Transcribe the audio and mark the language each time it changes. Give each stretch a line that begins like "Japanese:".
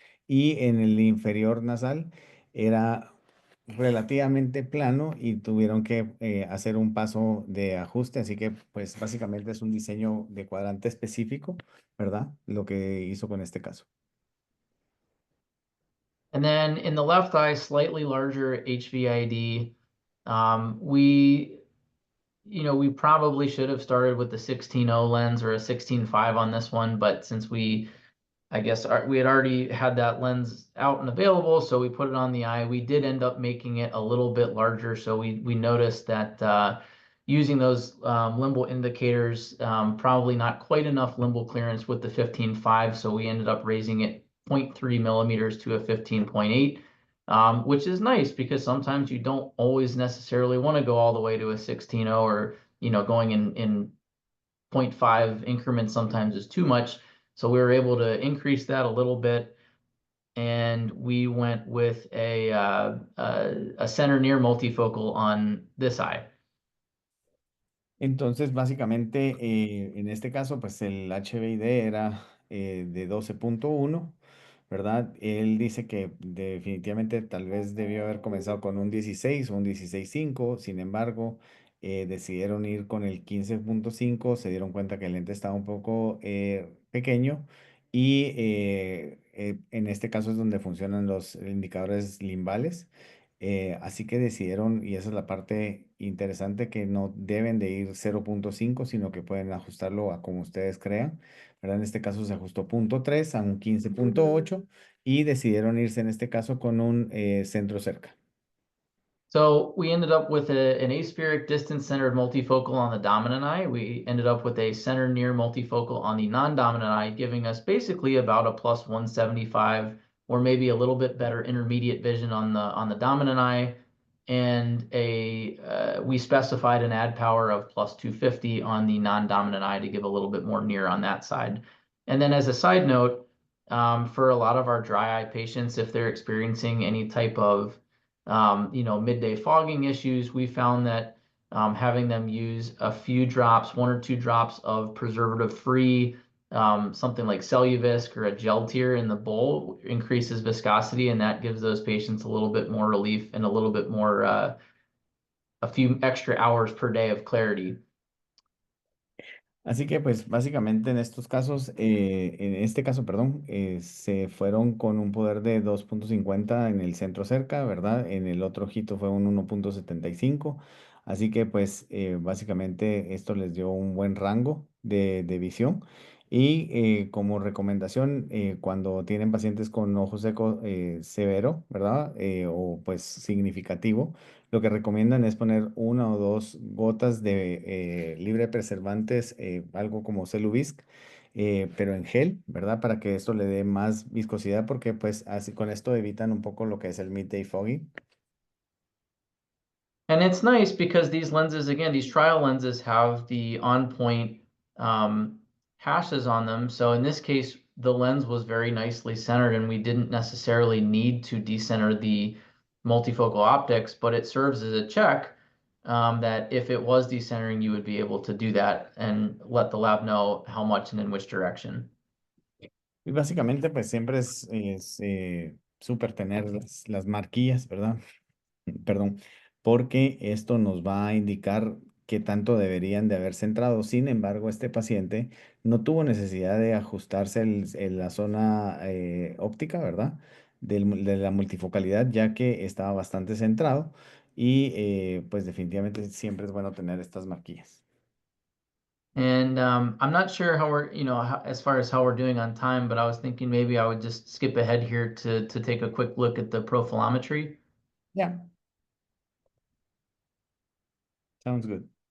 Spanish: Y en el inferior nasal era relativamente plano y tuvieron que hacer un paso de ajuste. Así que pues básicamente es un diseño de cuadrante específico, ¿verdad? Lo que hizo con este caso.
English: And then in the left eye, slightly larger HVID. We probably should have started with the 16.0 lens or a 16.5 on this one, but since we had already had that lens out and available, so we put it on the eye. We did end up making it a little bit larger, so we noticed that using those limbal indicators, probably not quite enough limbal clearance with the 15.5, so we ended up raising it 0.3 millimeters to a 15.8. which is nice because sometimes you don't always necessarily want to go all the way to a 16.0, or, going in 0.5 increments sometimes is too much. So we were able to increase that a little bit, and we went with a center near multifocal on this eye.
Spanish: Entonces, básicamente, en este caso, pues el HBID era de 12.1, ¿verdad? Él dice que definitivamente tal vez debió haber comenzado con un 16 o un 16.5. Sin embargo, decidieron ir con el 15.5. Se dieron cuenta que el lente estaba un poco pequeño y en este caso es donde funcionan los indicadores limbales. Así que decidieron, y esa es la parte interesante, que no deben de ir 0.5, sino que pueden ajustarlo a como ustedes crean, ¿verdad? En este caso se ajustó 0.3 a un 15.8 y decidieron irse en este caso con un centro cerca.
English: So we ended up with an aspheric distance-centered multifocal on the dominant eye. We ended up with a center near multifocal on the non-dominant eye, giving us basically about a plus 175, or maybe a little bit better intermediate vision on the dominant eye. And we specified an add power of plus 250 on the non-dominant eye to give a little bit more near on that side. And then as a side note, for a lot of our dry eye patients, if they're experiencing any type of midday fogging issues, we found that having them use a few drops, 1 or 2 drops of preservative-free, something like Celluvisc or a gel tier in the bowl, increases viscosity, and that gives those patients a little bit more relief and a little bit more, a few extra hours per day of clarity.
Spanish: Así que pues básicamente en estos casos, en este caso, perdón, se fueron con un poder de 2.50 en el centro cerca, ¿verdad? En el otro ojito fue un 1.75. Así que pues básicamente esto les dio un buen rango de visión. Y como recomendación, cuando tienen pacientes con ojo seco severo, ¿verdad? O pues significativo, lo que recomiendan es poner 1 o 2 gotas de libre preservantes, algo como Celluvisc, pero en gel, ¿verdad? Para que esto le dé más viscosidad, porque pues así con esto evitan un poco lo que es el
English: midday foggy. And it's nice because these lenses, again, these trial lenses have the on-point hashes on them. So in this case, the lens was very nicely centered, and we didn't necessarily need to decenter the multifocal optics, but it serves as a check that if it was decentering, you would be able to do that and let the lab know how much and in which direction.
Spanish: Y básicamente pues siempre es súper tener las marquillas, ¿verdad? Perdón, porque esto nos va a indicar qué tanto deberían de haber centrado. Sin embargo, este paciente no tuvo necesidad de ajustarse en la zona óptica, ¿verdad? De la multifocalidad, ya que estaba bastante centrado y pues definitivamente siempre es bueno tener estas marquillas.
English: And I'm not sure how we're, as far as how we're doing on time, but I was thinking maybe I would just skip ahead here to take a quick look at the profilometry. Yeah, sounds good.